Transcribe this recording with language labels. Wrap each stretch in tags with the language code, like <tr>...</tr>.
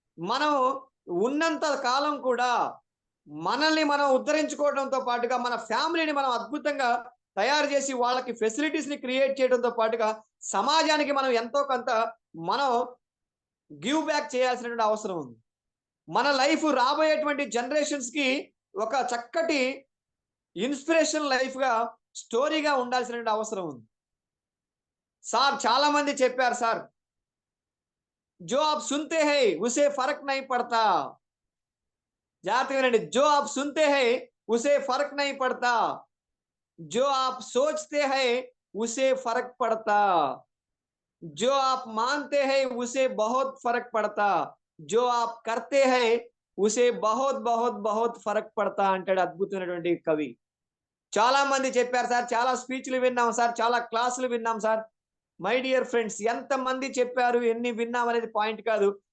<te>మనం ఉన్నంత కాలం కూడా మనల్ని మనం ఉద్ధరించుకోవడంతో పాటుగా మన ఫ్యామిలీని మనం అద్భుతంగా తయారు చేసి వాళ్ళకి ఫెసిలిటీస్ ని క్రియేట్ చేయడంతో పాటుగా సమాజానికి మనం ఎంతో కొంత మనం గివ్ బ్యాక్ చేయాల్సినటువంటి అవసరం ఉంది. మన లైఫ్ రాబోయేటువంటి జనరేషన్స్ కి ఒక చక్కటి ఇన్స్పిరేషన్ లైఫ్ గా స్టోరీగా ఉండాల్సినటువంటి అవసరం ఉంది. సార్ చాలా మంది చెప్పారు, సార్</te> <hi>जो आप सुनते हैं उसे फर्क नहीं पड़ता. जाते विనండి. जो आप सुनते हैं उसे फर्क नहीं पड़ता. जो आप सोचते हैं उसे फर्क पड़ता. जो आप मानते हैं उसे बहुत फर्क पड़ता. जो आप करते हैं उसे बहुत बहुत बहुत फर्क पड़ता</hi> <te>అంటాడు అద్భుతమైనటువంటి కవి. చాలా మంది చెప్పారు సార్, చాలా స్పీచ్లు విన్నాం సార్, చాలా క్లాసులు విన్నాం సార్. మై డియర్ ఫ్రెండ్స్, ఎంతమంది చెప్పారు, ఎన్ని విన్నాం అనేది పాయింట్ కాదు.</te>